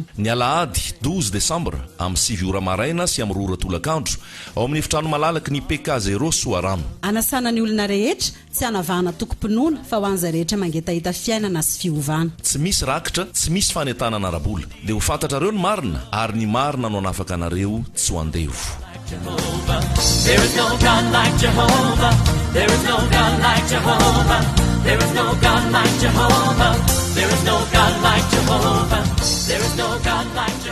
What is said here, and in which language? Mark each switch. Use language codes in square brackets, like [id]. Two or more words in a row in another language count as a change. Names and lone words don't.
[mg] Ny alahady 12 décembre amin'ny 7 ora maraina sy amin'ny 2 ora tolakandro ao amin'ny efitrano malalaky ny PK0 Soarano. Anasana ny olona rehetra tsy hanavahana tokom-pinoana fa ho an'iza rehetra mangetahita fiainana sy fiovana. Tsy misy rakitra, tsy misy fanentanana arabola. Dia ho fantatrareo ny marina ary ny marina no anafaka anareo tsy ho andevo. [en] There is no God like Jehovah. There is no God like Jehovah. There is no God like Jehovah. There is no God like Jehovah. There is no God like